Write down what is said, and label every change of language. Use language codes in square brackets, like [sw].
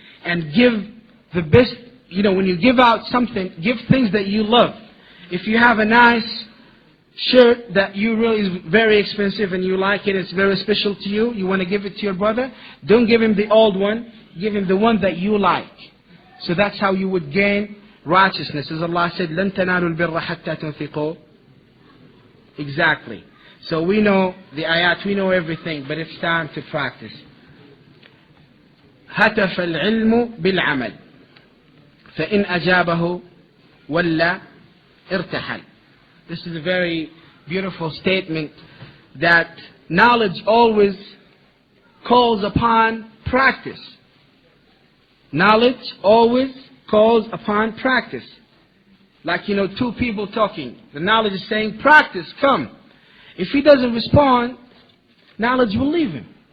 [en] And give the best, when you give out something, give things that you love. If you have a nice shirt that you really is very expensive and you like it, it's very special to you, you want to give it to your brother, don't give him the old one, give him the one that you like. So that's how you would gain righteousness. As Allah said, [ar] لَن تَنَالُوا الْبِرَّ حَتَّى تُنْفِقُوا. [en] Exactly. So we know the ayat, we know everything, but it's time to practice. [ar] هتف العلم بالعمل فإن أجابه ولا ارتحل. [en] This is a very beautiful statement, that knowledge always calls upon practice. Knowledge always calls upon practice. Like, two people talking. The knowledge is saying, practice, come. If he doesn't respond, knowledge will leave him.